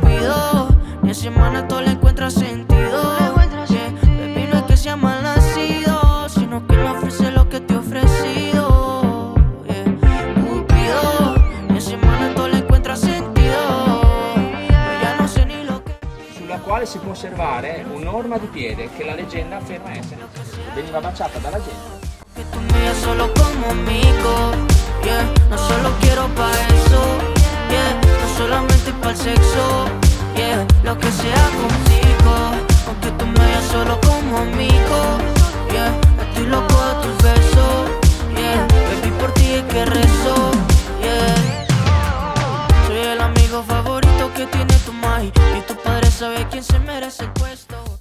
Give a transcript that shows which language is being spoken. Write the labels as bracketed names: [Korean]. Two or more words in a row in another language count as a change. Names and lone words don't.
[Spanish] Pido, ni en semana todo le encuentra sentido. [English] Yeah, baby, [Spanish] no es que sea mal nacido, sino que no ofrece lo que te he ofrecido. Yeah, Cupido, ni en semana todo le encuentra sentido. Io ya no sé ni lo que. [Italian] Sulla quale si può osservare un'orma di piede che la leggenda afferma essere. Veniva baciata dalla gente. [Spanish] Que tú me veas solo como amigo, yeah, no solo quiero pa' eso, yeah, no solamente pa' el sexo, yeah, lo que sea contigo, aunque tú me veas solo como amigo, yeah, estoy loco de tus besos, [English] yeah, baby, [Spanish] por ti es que rezo, yeah, soy el amigo favorito que tiene tu mai, y tu padre sabe quién se merece el puesto.